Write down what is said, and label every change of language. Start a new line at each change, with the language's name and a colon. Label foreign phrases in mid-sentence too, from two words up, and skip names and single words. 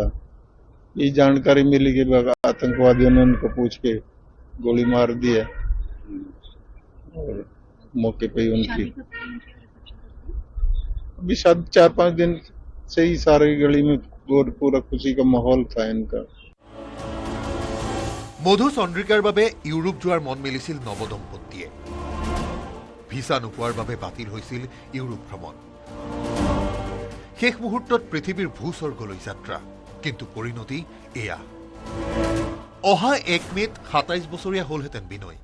Hindi: ये जानकारी मिली कि आतंकवादियों ने उनको पूछ के गोली मार दी है और मौके पे ही उनकी अभी शादी 4-5 दिन से ही सारी गली में पूरा खुशी का माहौल था इनका।
Assamese: মধু চন্দ্ৰিকাৰ বাবে ইউৰোপ যোৱাৰ মন মেলিছিল নৱদম্পতিয়ে। ভিছা নোপোৱাৰ বাবে বাতিল হৈছিল ইউৰোপ ভ্ৰমণ। শেষ মুহূৰ্তত পৃথিৱীৰ ভূস্বৰ্গলৈ যাত্ৰা, কিন্তু পৰিণতি এয়া। অহা 1 মেত 27 বছৰীয়া হ'লহেঁতেন বিনয়।